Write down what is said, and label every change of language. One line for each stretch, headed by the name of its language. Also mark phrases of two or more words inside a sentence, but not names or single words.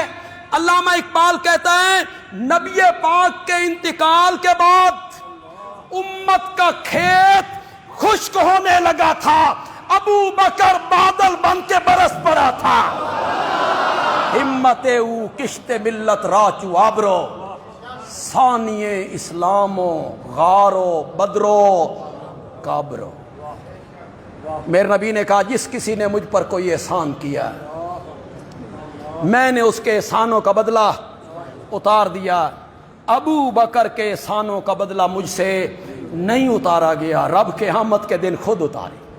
Urdu: علامہ اقبال کہتا ہے، نبی پاک کے انتقال کے بعد امت کا کھیت خشک ہونے لگا تھا، ابو بکر بادل بن کے برس پڑا تھا۔
Persian: ہمت او کشت ملت راچو آبرو، ثانیے اسلامو غارو بدرو کابرو۔
Urdu: میرے نبی نے کہا، جس کسی نے مجھ پر کوئی احسان کیا میں نے اس کے احسانوں کا بدلہ اتار دیا۔ ابو بکر کے احسانوں کا بدلہ مجھ سے نہیں اتارا گیا، رب قیامت کے دن خود اتارے۔